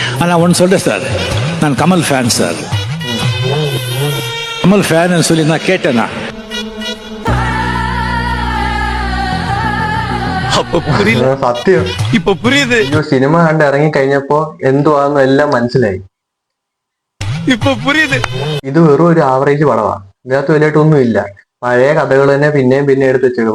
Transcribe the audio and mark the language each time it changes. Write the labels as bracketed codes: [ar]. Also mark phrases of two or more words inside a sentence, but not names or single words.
[ta] நான் ஒன்று சொல்கிறேன் சார், நான் கமல் ஃபேன் சார். கமல் ஃபேன்னு சொல்லி நான் கேட்டேனா? [ml] അപ്പൊ പുരിയില്ല. സത്യം ഇപ്പൊ പുരിയത്. സിനിമ കണ്ട് ഇറങ്ങി കഴിഞ്ഞപ്പോ എന്തുവാന്ന് എല്ലാം മനസ്സിലായി. ഇപ്പൊ പുരിയത്. ഇത് വെറും ഒരു ആവറേജ് പടമാണ്. ഇതിനകത്ത് വലിയായിട്ടൊന്നും ഇല്ല. പഴയ കഥകൾ തന്നെ പിന്നെയും പിന്നെ എടുത്ത് വെച്ചത്.